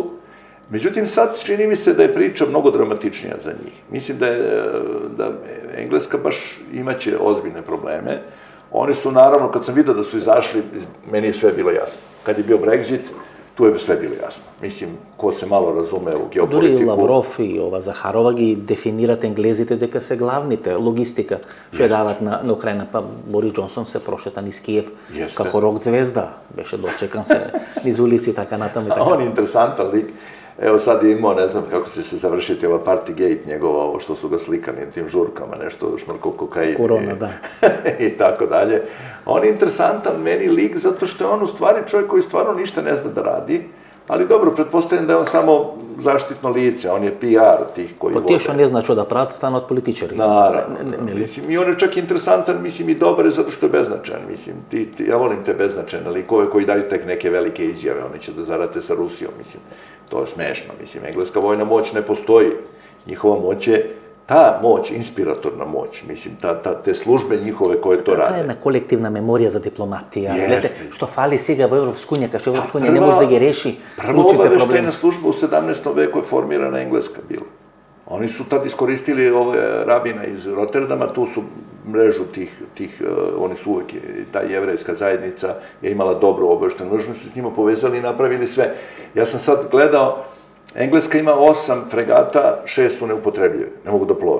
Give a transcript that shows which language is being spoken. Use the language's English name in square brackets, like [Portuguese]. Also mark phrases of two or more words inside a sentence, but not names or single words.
[Serbian] Međutim, sad čini mi se da je priča mnogo dramatičnija za njih. Mislim da Engleska baš imaće ozbiljne probleme. Oni su, naravno, kad sam vidio da su izašli, meni je sve bilo jasno. Kad je bio Brexit, tu je sve bilo jasno. Mislim, ko se malo razume u [Macedonian] Дури и [Serbian] geopolitiku... [Macedonian] Лавров и ова Захарова ги дефинират енглезите дека се главните, логистика, што ја дават на Украина, па Борис Џонсон се прошета низ Киев [Serbian] Jeste. [Macedonian] како рок звезда, беше дочекан се низ улици, така натаму и така. [Serbian] On je interesantan lik. Evo sad je imao, ne znam kako će se završiti ova Partygate njegova, ovo što su ga slikali na tim žurkama, nešto šmrko kokain. Korona, da. I tako dalje. On je interesantan meni lik zato što je on u stvari čovjek koji stvarno ništa ne zna da radi, ali dobro, pretpostavljam da je on samo zaštitno lice, on je PR tih koji [Macedonian] По тие што не знаат што да прават, станат политичари. [Serbian] Naravno. [Macedonian] Нели? [Serbian] Mislim, i on je čak interesantan, mislim, i dobar je zato što je beznačajan. Mislim, ja volim te beznačajne likove koji daju tek neke velike izjave, oni će da zarate sa Rusijom, mislim. To je smešno, mislim, engleska vojna moć ne postoji. Njihova moć je ta moć, inspiratorna moć, mislim, te službe njihove koje to [Macedonian] Тоа е [Serbian] rade. [Macedonian] една колективна меморија за дипломатија. [Serbian] Jeste. [Macedonian] Гледате, што фали сега во Европска унија, кај што Европска унија не може да ги реши [Serbian] Prva [Macedonian] клучните [Serbian] obaveštajna [Macedonian] проблеми. [Serbian] služba u 17. veku je formirana engleska bila. Oni su tad iskoristili ove rabina iz Rotterdama, tu su mrežu tih oni su uvek, ta jevrejska zajednica je imala dobru obaveštajnu mrežu, su s njima povezali i napravili sve. Ja sam sad gledao, Engleska ima 8 fregata, 6 su neupotrebljive, ne mogu da plove.